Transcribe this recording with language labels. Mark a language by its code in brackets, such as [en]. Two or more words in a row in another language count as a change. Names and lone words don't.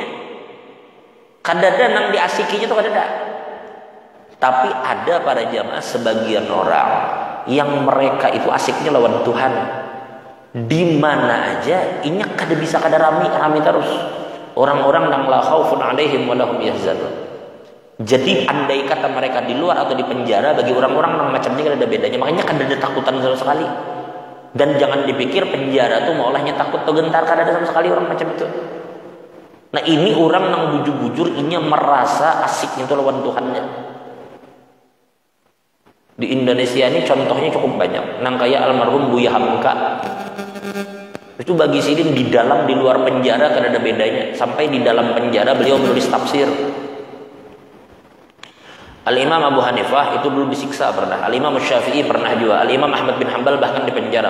[bjn] Kada ada nang diasikinya tuh kada ada. Tapi ada para jamaah sebagian orang yang mereka itu asiknya lawan Tuhan. Di mana aja inya kada bisa kada rami terus. Orang-orang nang [ar] لا خوف عليهم ولهم يحزنون. [bjn] Jadi andai kata mereka di luar atau di penjara, bagi orang-orang nang macam ini kada ada bedanya. Makanya kada ada takutan sama sekali. Dan jangan dipikir penjara tuh maulahnya takut atau gentar, kada ada sama sekali orang macam itu. Nah ini orang nang bujur-bujur inya merasa asiknya itu lawan Tuhannya. Di Indonesia ini contohnya cukup banyak. Nang kayak almarhum Buya Hamka. Itu bagi sidin di dalam di luar penjara kada ada bedanya. Sampai di dalam penjara beliau menulis tafsir. Al-Imam Abu Hanifah itu dulu disiksa pernah. Al-Imam Syafi'i pernah juga. Al-Imam Ahmad bin Hanbal bahkan di penjara.